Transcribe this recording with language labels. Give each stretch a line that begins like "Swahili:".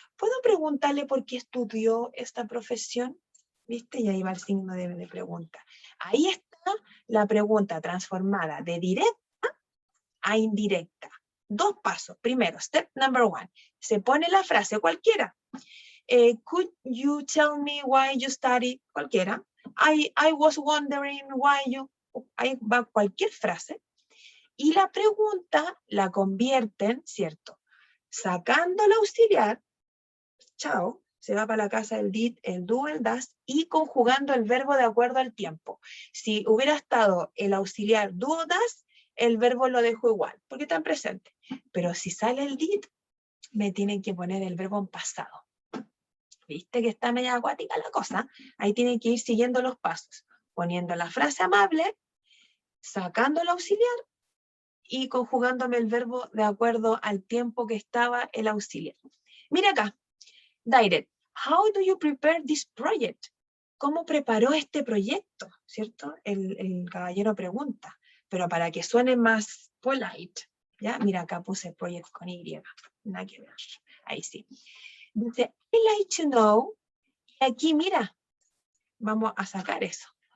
Spanish: ¿Puedo preguntarle por qué estudió esta profesión? ¿Viste? Y ahí va el signo de pregunta. Ahí está la pregunta transformada de directa a indirecta. 2 pasos. Primero,
English: step number 1.
Spanish: Se pone la frase cualquiera.
English: Could you tell me why you studied?
Spanish: Cualquiera.
English: I was wondering why you...
Spanish: Ahí va cualquier frase. Y la pregunta la convierten, ¿cierto? Sacando el auxiliar, chao, se va para la casa el did, el do, el das, y conjugando el verbo de acuerdo al tiempo. Si hubiera estado el auxiliar do o das, el verbo lo dejo igual, porque está en presente. Pero si sale el did, me tienen que poner el verbo en pasado. ¿Viste que está media acuática la cosa? Ahí tienen que ir siguiendo los pasos, poniendo la frase amable, sacando el auxiliar, y conjugándome el verbo de acuerdo al tiempo que estaba el auxiliar. Mira acá, direct.
English: How do you prepare this project?
Spanish: ¿Cómo preparó este proyecto? ¿Cierto? El caballero pregunta, pero para que suene más polite, ¿ya? Mira, acá puse project con Y, nada que ver, ahí sí. Dice,
English: I like to know,
Spanish: y aquí mira, vamos a sacar eso.